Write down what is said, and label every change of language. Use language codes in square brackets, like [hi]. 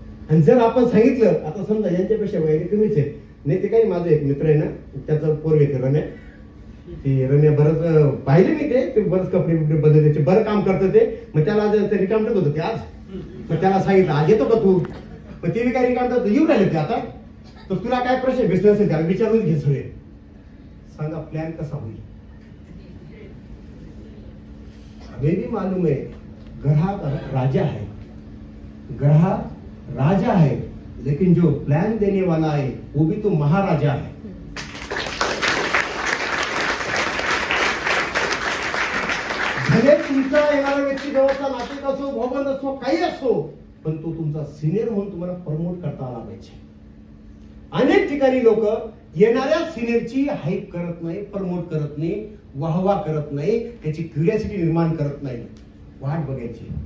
[mr] आणि जर आपण सांगितलं, आता समजा यांच्यापेक्षा वयाने कमीच आहे, नाही ते काही माझा एक मित्र आहे ना, त्याचा पोरग येते रम्या, ते रम्या बरंच पाहिले मी, ते बरंच कपडे बिपडे बदलते, बरं काम करतं ते. मग त्याला रिकामटत होतं ते आज, मग त्याला सांगितलं आज येतो का तू, मग ते काय रिकामटत येऊ राहिले ते आता. तर तुला काय प्रश्न बिझनेस असेल त्याला विचारूनच घे सगळे, सांगा प्लॅन कसा होईल. [hi] हमें भी मालूम है ग्राहक राजा है, ग्राहक राजा है, लेकिन जो प्लान देने वाला है वो भी तो महाराजा है. [mr] भले तुमचा येणारा व्यक्ती जवळचा नातेवाईक असो, भाऊबंद असो, काही असो, पण तो तुमचा सिनियर म्हणून तुम्हाला प्रमोट करता आला पाहिजे. अनेक ठिकाणी लोक येणाऱ्या सिनियरची हाईप करत नाही, प्रमोट करत नाही, वाहवा करत नाही, त्याची क्युरियासिटी निर्माण करत नाही, वाट बघायची.